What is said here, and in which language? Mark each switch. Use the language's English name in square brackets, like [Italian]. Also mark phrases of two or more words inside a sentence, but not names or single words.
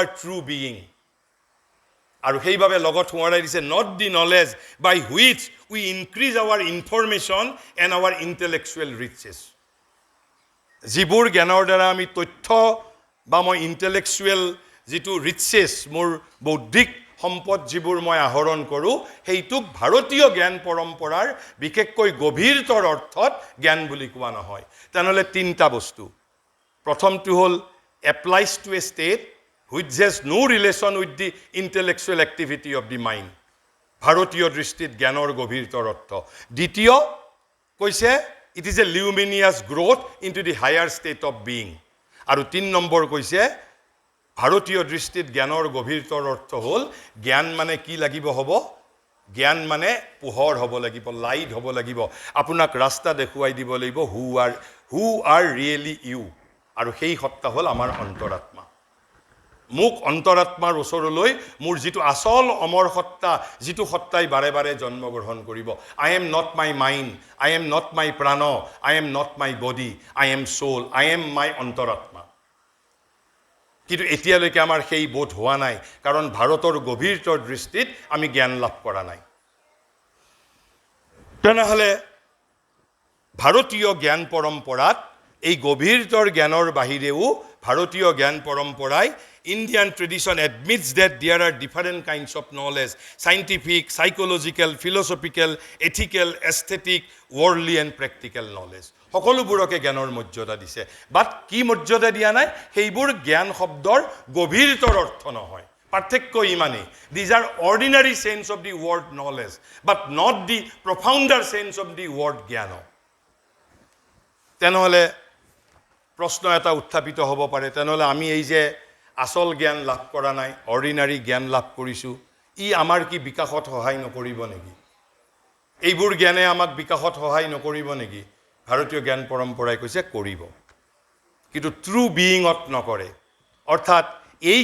[English] true being [Assamese] আৰু সেইবাবে লগত সোঁৱৰাই দিছে [English] not the knowledge by which we increase our information and our intellectual riches [Assamese] যিবোৰ জ্ঞানৰ দ্বাৰা আমি তথ্য বা মই ইণ্টেলেকচুৱেল যিটো ৰিচেছ মোৰ বৌদ্ধিক সম্পদ যিবোৰ মই আহৰণ কৰোঁ সেইটোক ভাৰতীয় জ্ঞান পৰম্পৰাৰ বিশেষকৈ গভীৰতৰ অৰ্থত জ্ঞান বুলি কোৱা নহয় তেনেহ'লে তিনিটা বস্তু প্ৰথমটো হ'ল [English] applies to a state which has no relation with the intellectual activity of the mind [Assamese] ভাৰতীয় দৃষ্টিত জ্ঞানৰ গভীৰতৰ অৰ্থ দ্বিতীয় কৈছে [English] it is a luminous growth into the higher state of being [Assamese] আৰু 3 নম্বৰ কৈছে ভাৰতীয় দৃষ্টিত জ্ঞানৰ গভীৰতৰ অৰ্থ হ'ল জ্ঞান মানে কি লাগিব হ'ব জ্ঞান মানে পোহৰ হ'ব লাগিব লাইট হ'ব লাগিব আপোনাক ৰাস্তা দেখুৱাই দিব লাগিব [English] who are really you [Assamese] আৰু সেই সত্তা হ'ল আমাৰ অন্তৰাত্মা মোক অন্তৰাত্মাৰ ওচৰলৈ মোৰ যিটো আচল অমৰ সত্তা যিটো সত্তাই বাৰে বাৰে জন্মগ্ৰহণ কৰিব [English] I am not my mind I am not my [Assamese] প্ৰাণ [English] I am not my body I am soul I am my [Assamese] অন্তৰাত্মা কিন্তু এতিয়ালৈকে আমাৰ সেই বোধ হোৱা নাই কাৰণ ভাৰতৰ গভীৰতৰ দৃষ্টিত আমি জ্ঞান লাভ কৰা নাই তেনেহ'লে ভাৰতীয় জ্ঞান পৰম্পৰাত এই গভীৰতৰ জ্ঞানৰ বাহিৰেও ভাৰতীয় জ্ঞান পৰম্পৰাই [English] Indian tradition admits that there are different kinds of knowledge scientific psychological philosophical ethical aesthetic worldly and practical knowledge [Assamese] সকলোবোৰকে জ্ঞানৰ মৰ্যাদা দিছে বাট কি মৰ্যাদা দিয়া নাই সেইবোৰ জ্ঞান শব্দৰ গভীৰতৰ অৰ্থ নহয় পাৰ্থক্য ইমানেই [English] these are ordinary sense of the word knowledge but not the profounder sense of the word [Assamese] জ্ঞান তেনেহ'লে প্ৰশ্ন এটা উত্থাপিত হ'ব পাৰে তেনেহ'লে আমি এই যে আচল জ্ঞান লাভ কৰা নাই অৰ্ডিনাৰী জ্ঞান লাভ কৰিছোঁ ই আমাৰ কি বিকাশত সহায় নকৰিব নেকি এইবোৰ জ্ঞানে আমাক বিকাশত সহায় নকৰিব নেকি ভাৰতীয় জ্ঞান পৰম্পৰাই কৈছে কৰিব কিন্তু [English] true beingত [Assamese] নকৰে অৰ্থাৎ এই